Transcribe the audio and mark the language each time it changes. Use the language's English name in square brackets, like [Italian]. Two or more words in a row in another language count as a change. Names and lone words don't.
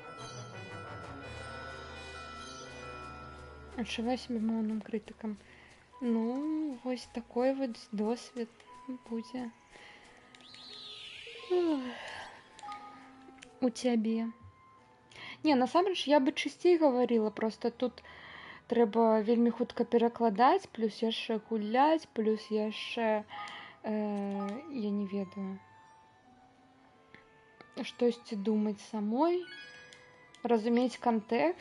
[Belarusian] Адчуваю сябе моўным крытыкам. [Ukrainian] Ну, ось [Russian] такой вот [Ukrainian] досвід буде у тебе. [Belarusian] Не, насамрэч я бы часцей гаварыла, просто тут трэба вельмі хутка перакладаць, плюс яшчэ гуляць, плюс яшчэ я не ведаю, штосьці думаць самой, разумець кантэкст.